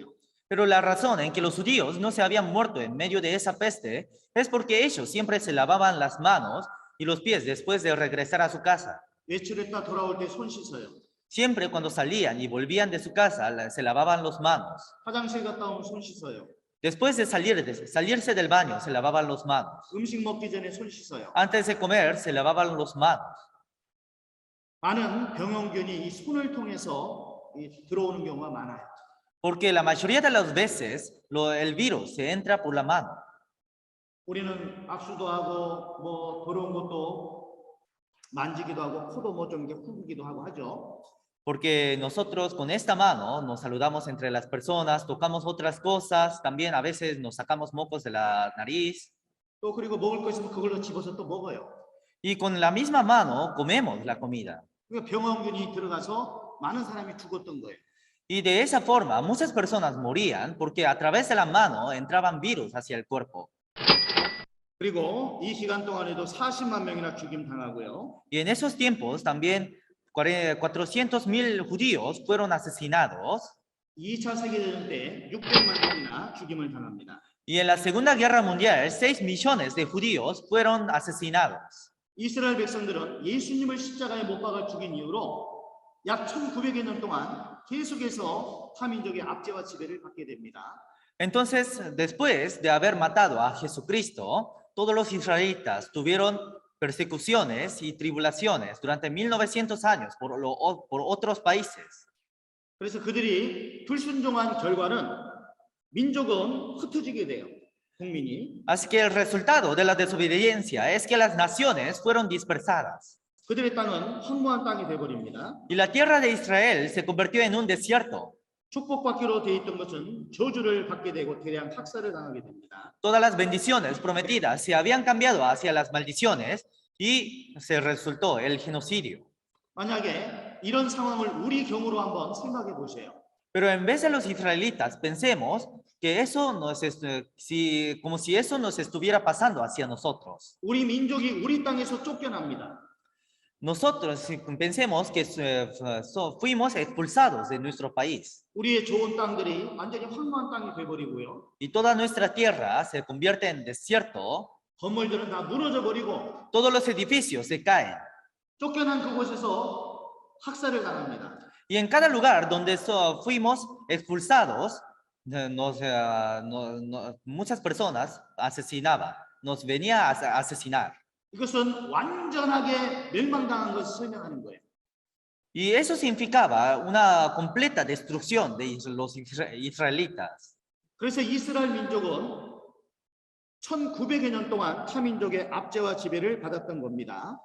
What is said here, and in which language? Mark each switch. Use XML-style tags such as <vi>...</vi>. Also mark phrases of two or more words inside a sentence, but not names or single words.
<es>Pero la razón en que los judíos no se habían muerto en medio de esa peste es porque ellos siempre se lavaban las manos y los pies después de regresar a su casa.</es> <ko>외출했다 돌아올 때 손 씻어요.</ko> <es>Siempre cuando salían y volvían de su casa, se lavaban las manos.</es> <ko>화장실 갔다 오면 손 씻어요.</ko> <es>Después de salirse del baño, se lavaban las manos.</es> <ko>음식 먹기 전에 손 씻어요.</ko> <es>Antes de comer, se lavaban las manos.</es> <ko>많은 병원균이 이 손을 통해서 들어오는 경우가 많아요.</ko> <es>Porque la mayoría de las veces el virus se entra por la mano.</es> <ko>우리는 악수도 하고 뭐 더러운 것도 만지기도 하고 코도 뭐 좀 후기도 하고 하죠.</ko> <es>Porque nosotros con esta mano nos saludamos entre las personas, tocamos otras cosas, también a veces nos sacamos mocos de la nariz.</es> <ko>또 그리고 먹을 거 있으면 그걸로 집어서 또 먹어요.</ko> <es>Y con la misma mano comemos la comida.</es> <ko>그러니까 병원균이 들어가서 많은 사람이 죽었던 거예요.</ko> <es>Y de esa forma muchas personas morían porque a través de la mano entraban virus hacia el cuerpo.</es> <ko>그리고 이 기간 동안에도 40만 명이나 죽임 당하고요.</ko> <es>Y en esos tiempos también 400,000 judíos fueron asesinados.</es> <ko>2차 세계대전 때 600만 명이나 죽임을 당합니다.</ko> <es>Y en la Segunda Guerra Mundial, 6 millones de judíos fueron asesinados.</es> <ko>이스라엘 백성들은 예수님을 십자가에 못 박아 죽인 이후로 약 1900여 년 동안 계속해서 타민족의 압제와 지배를 받게 됩니다.</ko> <es>Entonces, después de haber matado a Jesucristo, todos los israelitas tuvieron persecuciones y tribulaciones durante 1900 años por otros países.</es> <ko>그래서 그들이 불순종한 결과는 민족은 흩어지게 돼요. 국민이.</ko> <es>Así que el resultado de la desobediencia es que las naciones fueron dispersadas.</es> <ko>그들의 땅은 황무한 땅이 되어버립니다.</ko> <es>Y la tierra de Israel se convirtió en un desierto.</es> <ko>축복받기로 돼 있던 것은 저주를 받게 되고 대량 학살을 당하게 됩니다.</ko> <es>Todas las bendiciones prometidas se habían cambiado hacia las maldiciones y se resultó el genocidio.</es> <ko>만약에 이런 상황을 우리 경우로 한번 생각해 보세요.</ko> <es>Pero en vez de los israelitas, pensemos que eso como si eso nos estuviera pasando hacia nosotros.</es> <ko>우리 민족이 우리 땅에서 쫓겨납니다.</ko> <es>Nosotros pensemos que fuimos expulsados de nuestro país</es> <ko>우리의 좋은 땅들이 완전히 황무한 땅이 돼버리고요.</ko> <es>y toda nuestra tierra se convierte en desierto.</es> <ko>건물들은 다 무너져 버리고</ko> <es>Todos los edificios se caen</es> <ko>쫓겨난 그곳에서 학살을 당합니다.</ko> <es>y en cada lugar donde fuimos expulsados, muchas personas asesinaban, nos venía a asesinar.</es> <ko>이것은 완전하게 멸망당한 것을 설명하는 거예요.</ko> <es>Y eso significaba una completa destrucción de los israelitas.</es> <ko>그래서 이스라엘 민족은 1900여 년 동안 타민족의 압제와 지배를 받았던 겁니다.</ko>